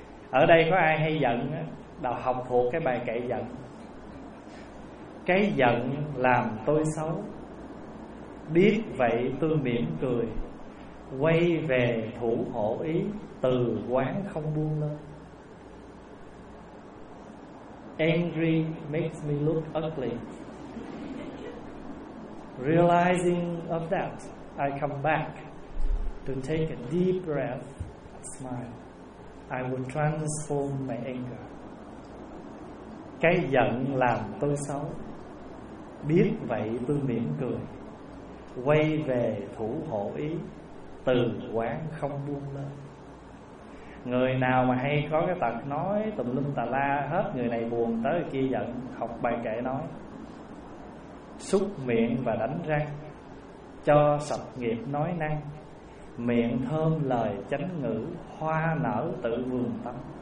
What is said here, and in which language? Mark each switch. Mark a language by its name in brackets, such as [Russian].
[Vietnamese] Ở đây có ai hay giận á, đào học thuộc cái bài kệ giận. Cái giận làm tôi xấu, biết vậy tôi mỉm cười, quay về thủ hộ ý, từ quán không buông lơ. [English] Angry makes me look ugly. Realizing of that, I come back to take a deep breath, smile. I will transform my anger. [Vietnamese] Cái giận làm tôi xấu, biết vậy tôi mỉm cười, quay về thủ hộ ý, từ quán không buông lên. Người nào mà hay có cái tật nói tùm lum tà la hết, người này buồn tới người kia giận, học bài kệ nói: súc miệng và đánh răng, cho sạch nghiệp nói năng, miệng thơm lời chánh ngữ, hoa nở tự vườn tâm.